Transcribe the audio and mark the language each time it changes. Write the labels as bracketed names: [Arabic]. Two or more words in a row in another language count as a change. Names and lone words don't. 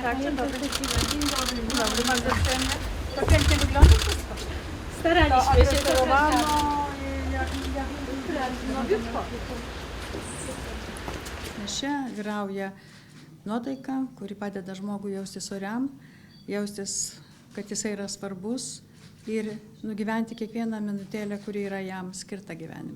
[Polish] Tak, dzień dobry. Dzień dobry. Dobry, bardzo przyjemnie. To pięknie wygląda wszystko. Staraliśmy się, to nowiutko. [Lithuanian] Čia vyrauja nuotaika, kuri padeda žmogui jaustis oriam, jaustis, kad jisai yra svarbus ir nugyventi kiekvieną minutėlę, kuri yra jam skirta gyvenime.